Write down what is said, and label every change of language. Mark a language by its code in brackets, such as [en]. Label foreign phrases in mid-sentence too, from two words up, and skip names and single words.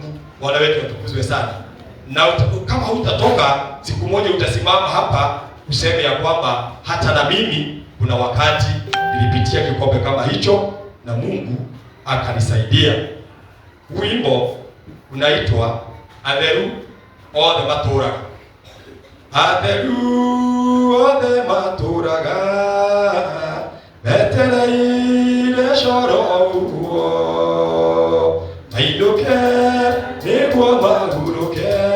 [sw] Bwana wetu atukuzwe sana. Na kama hutatoka, siku moja utasimama hapa useme ya kwamba hata na mimi kuna wakati nilipitia kikombe kama hicho na Mungu akanisaidia. Wimbo unaitwa Atheru Othe Matũraga. [ki] Atheru othe matũraga metereire coro uguo, mainũke nĩguo mahurũke,